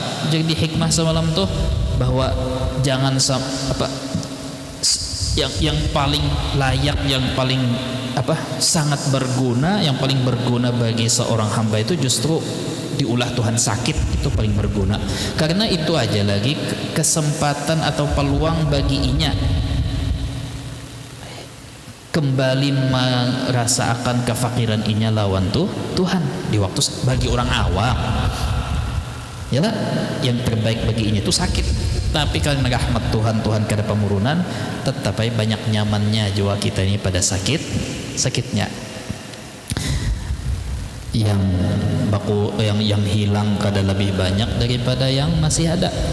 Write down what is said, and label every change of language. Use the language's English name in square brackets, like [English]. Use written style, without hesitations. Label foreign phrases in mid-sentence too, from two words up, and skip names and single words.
[Banjar] Jadi hikmah semalam tuh bahwa jangan yang paling layak, yang paling sangat berguna, yang paling berguna bagi seorang hamba itu justru diulah Tuhan sakit, itu paling berguna. Karena itu aja lagi kesempatan atau peluang bagi inya kembali merasakan kefakiran inya lawan Tuhan di waktu bagi orang awam. Yalah, yang terbaik bagi ini itu sakit. Tapi karena rahmat Tuhan kada pemurunan, tetap banyak nyamannya jiwa kita ini pada sakitnya. Yang hilang kada lebih banyak daripada yang masih ada.